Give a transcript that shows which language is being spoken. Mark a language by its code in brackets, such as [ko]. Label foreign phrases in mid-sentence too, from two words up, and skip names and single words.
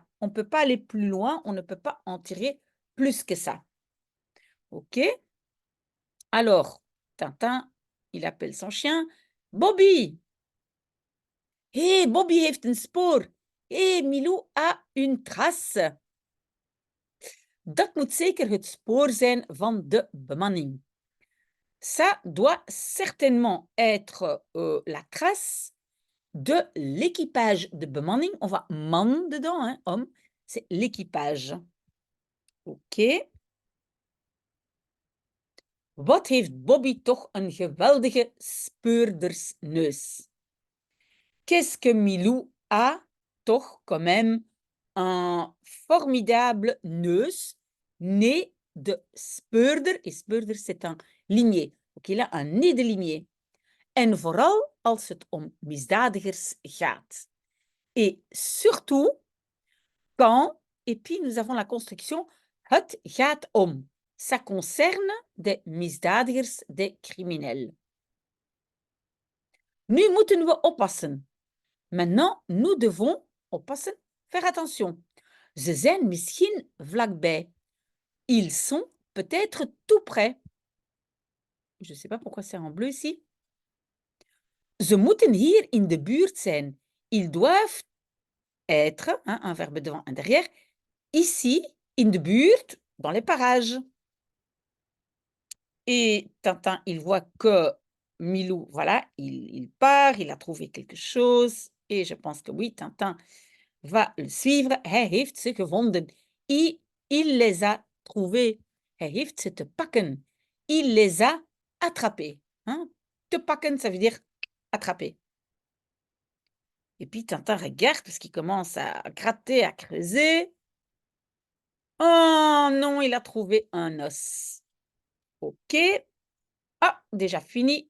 [fr] On ne peut pas aller plus loin, on ne peut pas en tirer plus que ça. OK? Alors, Tintin, il appelle son chien Bobby. [nl] Hé, Bobby heeft een spoor. [fr] Hé, Milou a une trace. [nl] Dat moet zeker het spoor zijn van de bemanning. [fr] Ça doit certainement être la trace de l'équipage [nl] de bemanning. [fr] On voit man dedans, hein, homme. C'est l'équipage. OK. [nl] Wat heeft Bobby toch een geweldige speurdersneus. [fr] Qu'est-ce que Milou a toch quand même un formidable neus, nez de speurder. Et speurder, c'est un limier. Donc, il a un nez de limier. [nl] En vooral als het om misdadigers gaat. [fr] Et surtout quand, et puis nous avons la construction [nl] het gaat om. [fr] Ça concerne des misdadigers, des criminels. [nl] Nu moeten we oppassen. [fr] Maintenant, nous devons oppassen, faire attention. [nl] Ze zijn misschien vlakbij. [fr] Ils sont peut-être tout près. Je ne sais pas pourquoi c'est en bleu ici. [nl] Ze moeten hier in de buurt zijn. [fr] Ils doivent être, hein, un verbe devant, un derrière, ici, [nl] in de buurt, [fr] dans les parages. Et Tintin, il voit que Milou, voilà, il part, il a trouvé quelque chose. Et je pense que oui, Tintin va le suivre. [nl] Hij heeft ze gevonden. [fr] Il les a trouvés. [nl] Hij heeft ze te pakken. [fr] Il les a attrapés. Hein? [nl] Te pakken, [fr] ça veut dire attraper. Et puis Tintin regarde parce qu'il commence à gratter, à creuser. Oh non, il a trouvé un os. OK. Ah, déjà fini.